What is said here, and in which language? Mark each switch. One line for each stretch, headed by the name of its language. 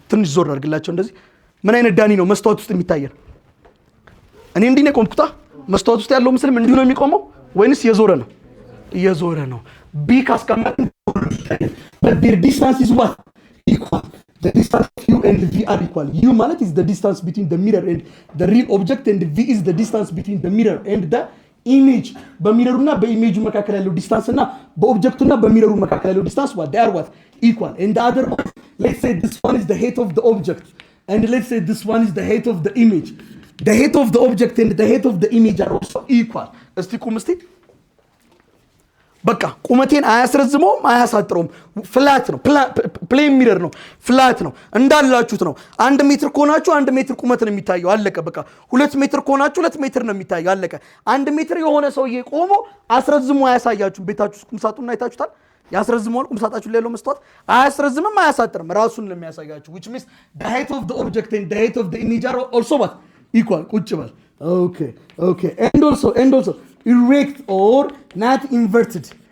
Amharic: ትንሽ ዞር አድርግላቸው እንደዚህ። ምን አይነት ዳኒ ነው መስታወት ውስጥ የሚታየን? እኔ እንዲህ ነው ቆምኩታ። መስታወት ውስጥ ያለው ምስልም እንዲሁ ነው የሚቆመው ወይንስ የዞረ ነው? እየዞረ ነው። ቢ ካስቀመጥን
English: but their distance is what? equal. The distance of u and v are equal. u ማለት is the distance between the mirror and the real object and v is the distance between the mirror and the image.
Amharic: በሚረሩና በኢሜጁ መካከል ያለው ዲስታንስ እና በኦብጀክቱና በሚረሩ መካከል ያለው ዲስታንስ what?
English: They are what? equal. And the other one, let's say this one is the height of the object and let's say this one is the height of the image. The height of the object and the height of the image are also equal.
Amharic: እስቲ ቁም እስቲ። በቃ ቁመቴን አያስረዝመውም አያሳጥረውም። ፍላት ነው። ፕሌን ሚረር ነው። ፍላት ነው። እንዳላችሁት ነው። 1 ሜትር ከሆናችሁ 1 ሜትር ቁመት ነው የሚታየው። አለቀ በቃ። 2 ሜትር ከሆናችሁ 2 ሜትር ነው የሚታየው። አለቀ። 1 ሜትር የሆነ ሰውዬ ቆሞ አስረዝሞ አያሳያችሁም። ቤታችሁ ቁምሳጥኑን አይታችሁታል? ያስረዝመዋል። ቁምሳጥናችሁ ላይ ያለው መስታወት አያስረዝምም አያሳጥርም። ራሱን ነው የሚያሳያችሁ።
English: which means the height of the object and the height of the image are also what? equal.
Amharic: ቁጭ በል።
English: okay and also erect or not inverted.